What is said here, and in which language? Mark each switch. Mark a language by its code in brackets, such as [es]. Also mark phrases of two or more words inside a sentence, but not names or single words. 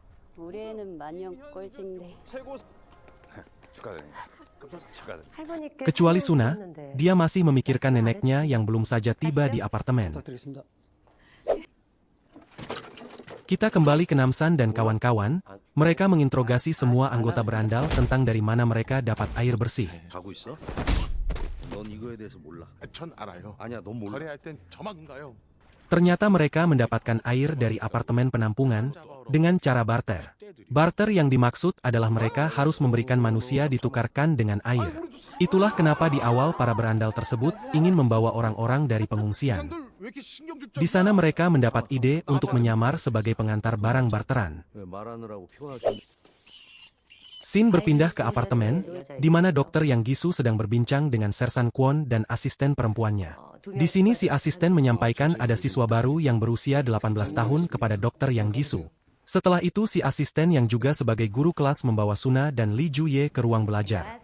[id] Kecuali Suna, dia masih memikirkan neneknya yang belum saja tiba di apartemen. Kita kembali ke Namsan dan kawan-kawan. Mereka menginterogasi semua anggota berandal tentang dari mana mereka dapat air bersih. [ko] 넌 이거에 대해서 몰라. 전 알아요. 아니야, 넌 몰라. 거래할 땐 저만 가요. [id] Ternyata mereka mendapatkan air dari apartemen penampungan dengan cara barter. Barter yang dimaksud adalah mereka harus memberikan manusia ditukarkan dengan air. Itulah kenapa di awal para berandal tersebut ingin membawa orang-orang dari pengungsian. Di sana mereka mendapat ide untuk menyamar sebagai pengantar barang barteran. [ko] 왜 말하느라고 피곤하지? [id] Scene berpindah ke apartemen, di mana dokter Yang Gisu sedang berbincang dengan Sersan Kwon dan asisten perempuannya. Di sini si asisten menyampaikan ada siswa baru yang berusia 18 tahun kepada dokter Yang Gisu. Setelah itu si asisten yang juga sebagai guru kelas membawa Suna dan Lee Juye ke ruang belajar.